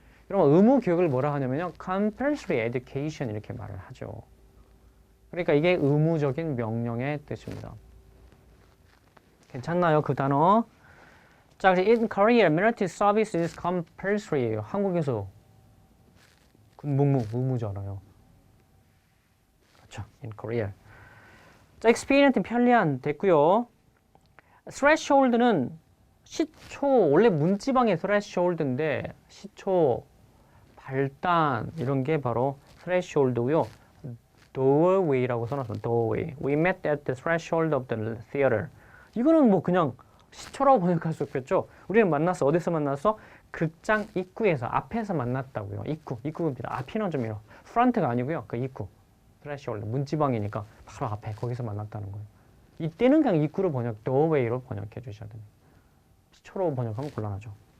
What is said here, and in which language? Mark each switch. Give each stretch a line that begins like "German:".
Korean: 여러분 의무 교육을 뭐라 하냐면요. compulsory education 이렇게 말을 하죠. 그러니까 이게 의무적인 명령의 뜻입니다. 괜찮나요? 그 단어?
English: 자, in Korea, military service is compulsory.
Korean: 한국에서 군복무 의무잖아요.
English: 그렇죠. In Korea.
Korean: 자, expedient 편리한 됐고요. threshold는 시초, 원래 문지방의 threshold인데 시초, 발단 이런 게 바로 threshold고요. doorway라고 써놨어요.
English: doorway. We met at the threshold of the theater.
Korean: 이거는 뭐 그냥 시초라고 번역할 수 없겠죠. 우리는 만났어. 어디서 만났어? 극장 입구에서, 앞에서 만났다고요. 입구입니다. 앞이는 좀 이런 프런트가 아니고요. 그 입구. threshold, 문지방이니까 바로 앞에 거기서 만났다는 거예요. 이때는 그냥 입구로 doorway로 번역해 주셔야 됩니다. 시초로 번역하면 곤란하죠.